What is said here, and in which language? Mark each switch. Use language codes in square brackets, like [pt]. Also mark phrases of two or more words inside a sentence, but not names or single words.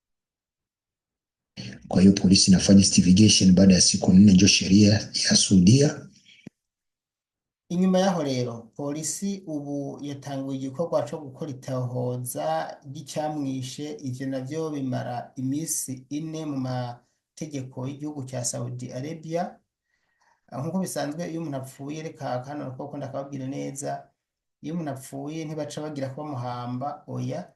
[sw] Kwa hiyo polisi inafanya investigation, baada ya siku 4 ndio sheria ya Saudia. [rn] Inyuma yaho rero polisi ubu yatanguye igikorwa co gukora itohoza ry'icyamwishe. Ivyo navyo bimara imisi 4 mu mategeko y'igihugu cya Saudi Arabia. Nkuko bisanzwe iyo umuntu apfuye, reka hano koko ndakababwira neza, iyo umuntu apfuye ntibaca bagira ko bamuhamba, oya.